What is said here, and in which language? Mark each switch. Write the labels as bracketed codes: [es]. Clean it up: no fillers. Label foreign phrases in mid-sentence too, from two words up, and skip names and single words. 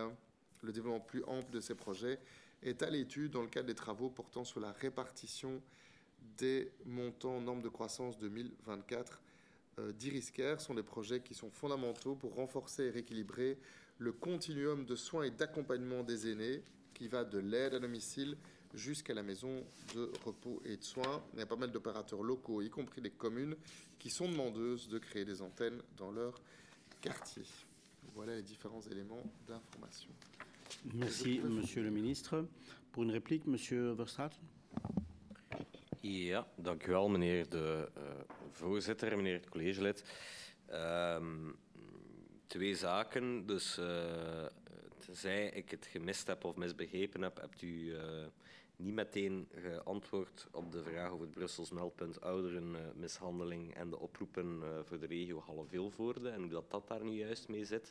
[fr] Le développement plus ample de ces projets est à l'étude dans le cadre des travaux portant sur la répartition des montants normes de croissance 2024 d'Iriscare sont des projets qui sont fondamentaux pour renforcer et rééquilibrer le continuum de soins et d'accompagnement des aînés qui va de l'aide à domicile jusqu'à la maison de repos et de soins. Il y a pas mal d'opérateurs locaux, y compris les communes, qui sont demandeuses de créer des antennes dans leur quartier. Voilà les différents éléments d'information. Merci, Monsieur le Ministre. Pour une réplique, Monsieur Verstraeten. [nl] Ja, dank u wel, meneer de voorzitter, meneer het collegelid. Twee zaken. Dus tenzij ik het gemist heb of misbegrepen heb, hebt u niet meteen geantwoord op de vraag over het Brussels meldpunt ouderenmishandeling en de oproepen voor de regio Halle-Vilvoorde en hoe dat daar nu juist mee zit.